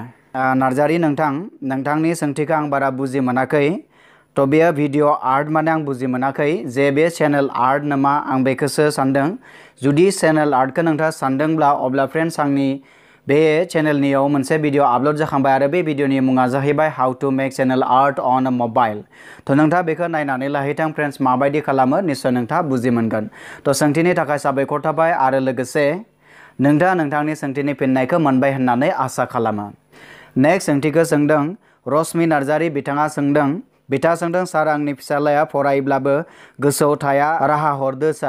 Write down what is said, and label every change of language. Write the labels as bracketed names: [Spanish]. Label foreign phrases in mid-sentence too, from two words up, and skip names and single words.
[Bodo] नार्जारी नोंथांनि सोंथिखौ आं बारा बुजि मोनाखै। तो बे भिडिअ आर्ट माने आं बुजि मोनाखै जे बे [English] channel art [Bodo] नामा आं बेखौसो सानदों। जुदि [English] channel art [Bodo] नोंथाङा सानदोंब्ला अब्ला फ्रेंड्स आंनि बे चेनेलनियाव मोनसे भिडिअ आपलोड जाखांबाय आरो बे भिडिअनि मुङा जाहैबाय [English] how to make channel art on a mobile. [Bodo] तो नोंथाङा बेखौ नायनानै लाहैथां फ्रेंड्स माबायदि खालामो निश्चय नोंथाङा बुजि मोनगोन। तो सोंथिनि थाखाय साबायखर थाबाय आरो लोगोसे नोंथाङा नोंथांनि सोंथिनि फिननायखौ मोनबाय होननानै आसा खालामो। नेक्स्ट सोंथिखौ सोंदों रश्मि नार्जारी बिथाङा सोंदों सार आंनि फिसालाया फरायब्लाबो गोसोआव थाया राहा हरदो सार।